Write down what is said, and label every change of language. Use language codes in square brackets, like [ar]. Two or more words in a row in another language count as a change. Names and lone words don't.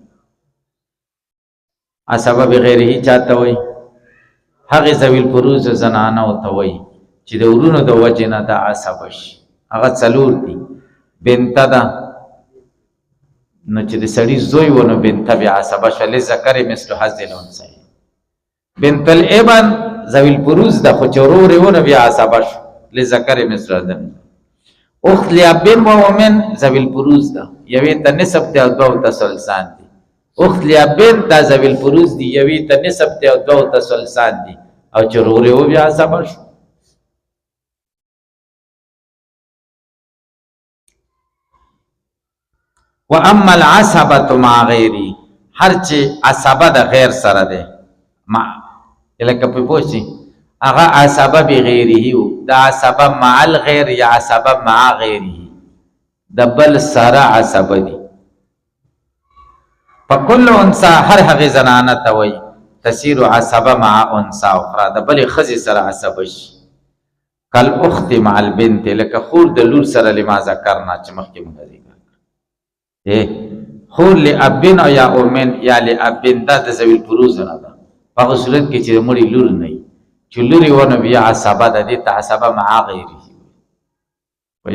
[ps] عصبه بغیره چاته وایي؟ هغې ذوی الفروض زنانو ته وایي چې د ورونو د وجې نه دا عصبه شي. هغه څلور دي. بنته ده، نو چې د سړي زوی و نو بنته بیا عصبه شوه، [ar] للذکر مثل حظ الانثیین. [ps] بنت الابن ذوی الفروض ده، خو چې ورور یې و نو بیا عصبه شو، [ar] للذکر مثل حظ الانثیین. [ps] اخت لابن و من ذوی الفروض ده، یوې ته نصف دی او دوو ته ثلثان دي. اخت لابن دا ذوی الفروض دي، یوې ته نصف دی او دوو ته ثلثان دي، او چې ورور یې و بیا عصبه شو. [ar] و اما العصبة مع غیری، [ps] هر چې عصبه د غیر سره ده، لکه په پوه شي هغه عصبه بغیره و، دا عصبه مع الغیر یا عصبه مع غیره، د بل سره عصبه دي. [ar] فکل انثى، [ps] هر هغې زنانه ته وایي [ar] تسیر عصبه مع انثى اخرى، [ps] د بلې ښځې سره عصبه شي. [ar] کالاخت مع البنت، [ps] لکه خور د لور سره، [ar] لما ذکرنا [ps] چې مخکې موږ ذکر خور لابن او یا امن یا لابن، دا د ذوی الفروض نه ده. په هغه صورت کې چې د مړي لور نه وي، چې لور یې ونه بیا عصبه ده، دې ته عصبه مع غیره وایي.